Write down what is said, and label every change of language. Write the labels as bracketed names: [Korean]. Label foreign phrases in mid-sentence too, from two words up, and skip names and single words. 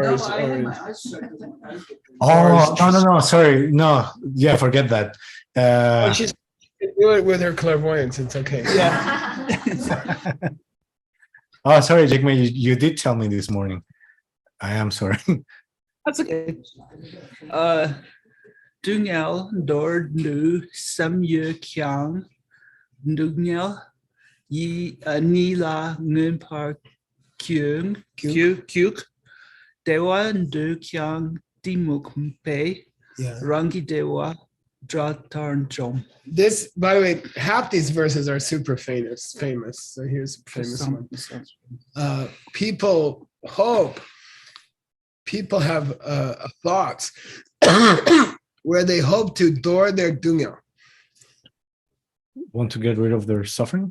[English] oh no, sorry, no, yeah, forget that. she's do it with her clairvoyance. It's okay. Yeah. Oh, sorry, Jigme, you did tell me this morning. I am sorry. That's okay. [Tibetan] སྡུག་བསྔལ་འདོར་འདོད་སེམས་ཡོད་ཀྱང་སྡུག་བསྔལ་ཉིད་ལ་མངོན་པར་རྒྱུག་བདེ་བ་འདོད་ཀྱང་གཏི་མུག་པས [English] Yeah. [Tibetan] རང་གི་བདེ་བ་དགྲ་ལྟར་འཇོམས. [English] This, by the way, half these verses are super famous. So here's a famous one. People hope. People have thoughts where they hope to door their dungel. Want to get rid of their suffering?